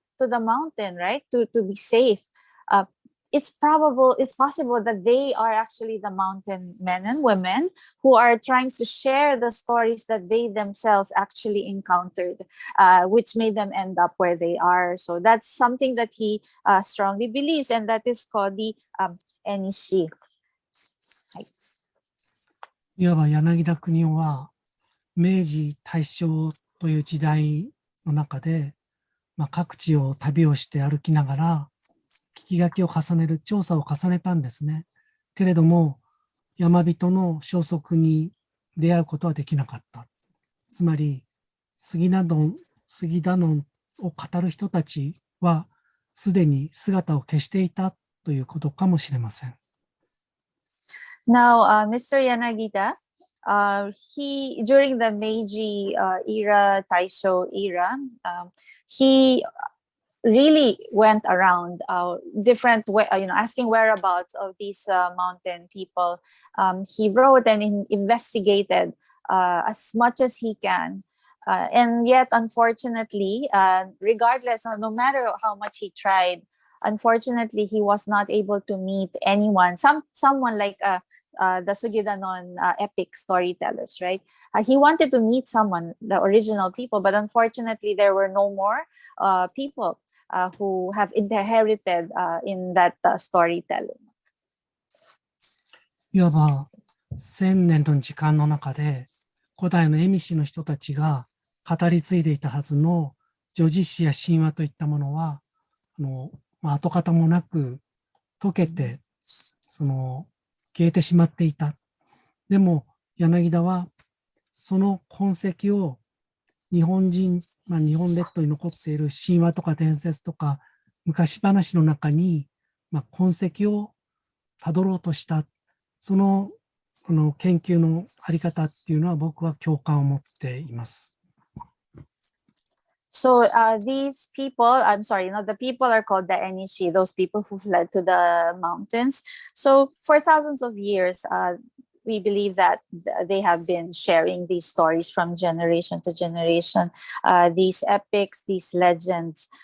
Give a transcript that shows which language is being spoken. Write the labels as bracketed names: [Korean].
[English] to the mountain, right? To be safe. It's possible that they are actually the mountain men and women who are trying to share the stories that they themselves actually encountered, which made them end up where they are. So that's something that he strongly believes, and that is called the Enishi. [Japanese] いわば柳田国男は明治大正という時代の中で、各地を旅をして歩きながら聞き書きを重ねる調査を重ねたんですね。けれども山人の消息に出会うことはできなかった。つまりスギダノンを語る人たちはすでに姿を消していたということかもしれません。 [English] Now, Mr. Yanagita, he during the Meiji era, Taisho era, he really went around different asking whereabouts of these mountain people. He wrote and investigated as much as he can. And yet, unfortunately, regardless, no matter how much he tried, unfortunately, he was not able to meet anyone. Someone like the Sugidanun epic storytellers, right? He wanted to meet someone, the original people, but unfortunately, there were no more people who have inherited in that storytelling. [Japanese] いわば1000年の時間の中で古代の蝦夷の人たちが語り継いでいたはずの叙事詩や神話といったものは跡形もなく溶けて消えてしまっていた。でも柳田はその痕跡を日本列島に残っている神話とか伝説とか昔話の中に、痕跡をたどろうとした。その研究のあり方っていうのは僕は共感を持っています。 [English] So these people, the people are called the Enishi, those people who fled to the mountains. So for thousands of years, we believe that they have been sharing these stories from generation to generation, these epics, these legends.